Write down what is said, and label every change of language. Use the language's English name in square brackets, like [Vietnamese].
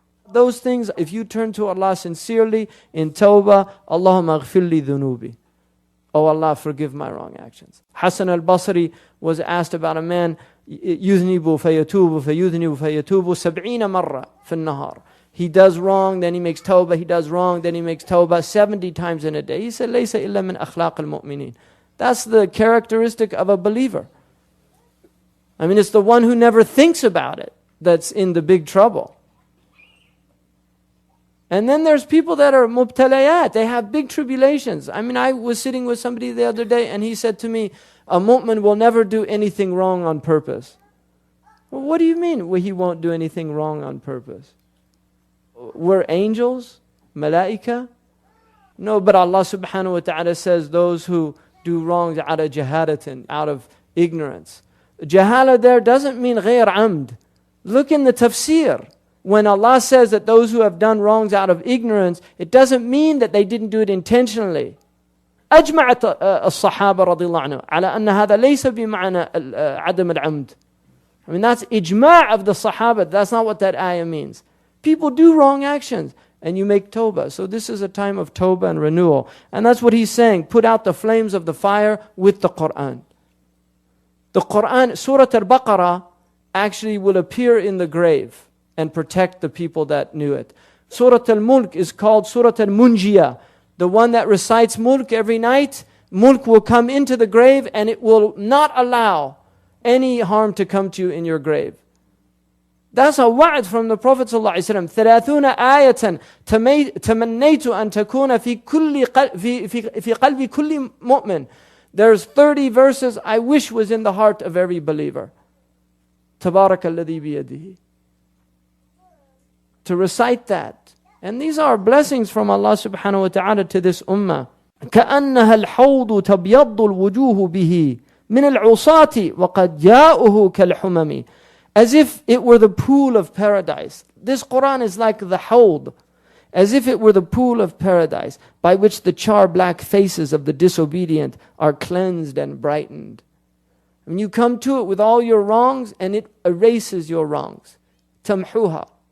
[English] Those things, if you turn to Allah sincerely in tawbah, [Arabic] Allahumma aghfir li dhunubi. [English] Oh Allah, forgive my wrong actions. Hassan al-Basri was asked about a man, [Arabic] يذنب فيتوب فيذنب فيتوب 70 مرة في النهار. [English] He does wrong, then he makes tawbah, he does wrong, then he makes tawbah 70 times in a day. He said, [Arabic] ليس إلا من أخلاق المؤمنين. [English] That's the characteristic of a believer. I mean, it's the one who never thinks about it that's in the big trouble. And then there's people that are mubtalayat. They have big tribulations. I mean, I was sitting with somebody the other day and he said to me, a mu'min will never do anything wrong on purpose. Well, what do you mean he won't do anything wrong on purpose? We're angels? Malaika? No, but Allah subhanahu wa ta'ala says those who do wrongs out of jahalatin, out of ignorance. Jahala there doesn't mean ghayr amd. Look in the tafsir. When Allah says that those who have done wrongs out of ignorance, it doesn't mean that they didn't do it intentionally. [Arabic] أجمعت الصحابة رضي الله عنهم على أن هذا ليس بمعنى عدم العمد. [English] I mean, that's ijma' of the Sahaba. That's not what that ayah means. People do wrong actions and you make tawbah. So this is a time of tawbah and renewal. And that's what he's saying. Put out the flames of the fire with the Quran. The Quran, Surah Al-Baqarah, actually will appear in the grave and protect the people that knew it. Surah Al-Mulk is called Surah Al-Munjiyah. The one that recites Mulk every night, Mulk will come into the grave and it will not allow any harm to come to you in your grave. That's a wa'd from the Prophet ﷺ. [Arabic] 30 آية تمنيت أن تكون في قلب كل مؤمن. [English] There's 30 verses I wish was in the heart of every believer. [Arabic] تبارك الذي بيده. [English] To recite that. And these are blessings from Allah subhanahu wa ta'ala to this ummah. [Arabic] كأنها الحوض تبيض الوجوه به من العصاة وقد جاءه كالحمم. [English] As if it were the pool of paradise. This Quran is like the hawd. As if it were the pool of paradise by which the char-black faces of the disobedient are cleansed and brightened. When you come to it with all your wrongs and it erases your wrongs. Tamhuha.